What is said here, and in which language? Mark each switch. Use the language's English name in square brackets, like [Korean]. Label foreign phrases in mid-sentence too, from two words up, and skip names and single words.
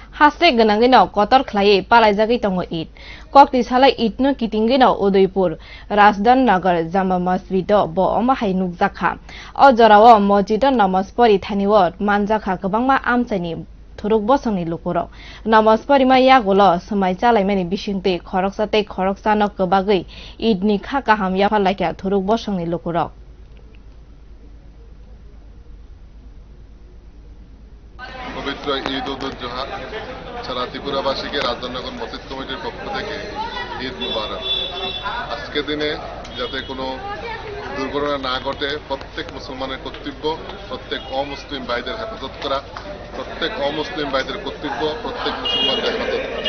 [Bodo] हास्टे गनांगैनाव कतर खलायै पालायजागै दङ ईद ककति सालाय ईदनो किटिंगैनाव उदयपुर राजदान नगर जामा मस्जिद ब अमाहाय नुकजाखा अ जराव मस्जिद नमाज परि थानिव मानजाखा गोबांमा आमचाइनि थुरुक बसंनि लुकुराव नमाज परिमा यागोल समाय चालायमानि बिसिंते खरकसानो गोबागै ईदनि खा गाहाम याफालायखा थुरुक बसंनि लुकुराव [Bangla] পবিত্র ঈদ উল জোহা সারা ত্রিপুরাবাসীকে রাজধানীনগর মসজিদ কমিটির পক্ষ থেকে ঈদ মুবারক। আজকের দিনে যাতে কোনো দুর্ঘটনা না ঘটে প্রত্যেক মুসলমানের কর্তব্য প্রত্যেক অমুসলিম ভাইদের হেফাজত করা, প্রত্যেক অমুসলিম ভাইদের কর্তব্য প্রত্যেক মুসলমানদের হেফাজত করা।